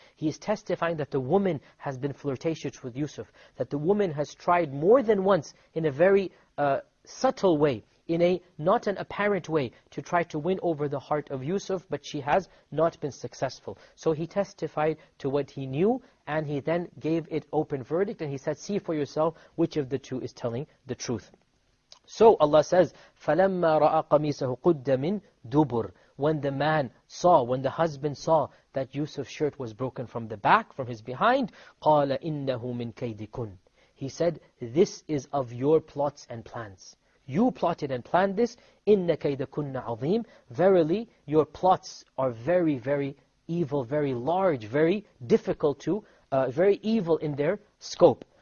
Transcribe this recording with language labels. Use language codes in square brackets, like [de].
[en] He is testifying that the woman has been flirtatious with Yusuf, that the woman has tried more than once in a very subtle way, in a not an apparent way, to try to win over the heart of Yusuf, but she has not been successful. So he testified to what he knew, and he then gave it open verdict, and he said, see for yourself which of the two is telling the truth. So Allah says, [ar] فَلَمَّا رَأَى قَمِيسَهُ قُدَّ مِنْ دُبُرٍ. [en] When the man saw, when the husband saw that Yusuf's shirt was broken from the back, from his behind, [ar] قَالَ إِنَّهُ مِنْ كَيْدِكُنْ. [en] He said, this is of your plots and plans. You plotted and planned this. [ar] إِنَّ كَيْدَكُنَّ عَظِيمٌ. [en] Verily, your plots are very, very evil, very large, very difficult to, very evil in their scope.